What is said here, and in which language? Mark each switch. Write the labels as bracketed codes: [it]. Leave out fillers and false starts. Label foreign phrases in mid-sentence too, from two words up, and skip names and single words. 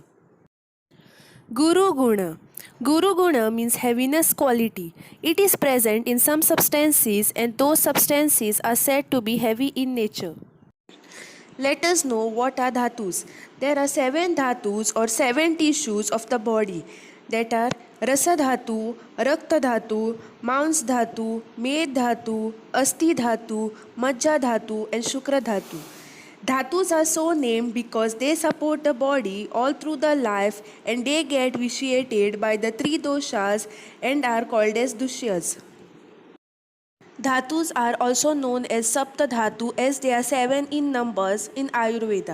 [en] Guru Guna. Guru Guna means heaviness quality. It is present in some substances and those substances are said to be heavy in nature. Let us know what are dhatus. There are 7 dhatus or 7 tissues of the body that are Rasa Dhatu, Rakta Dhatu, Mans Dhatu, Med Dhatu, Asti Dhatu, Majja Dhatu and Shukra Dhatu. Dhatus are so named because they support the body all through the life and they get vitiated by the 3 doshas and are called as dushyas. Dhatus are also known as Sapta Dhatu as they are 7 in numbers in Ayurveda.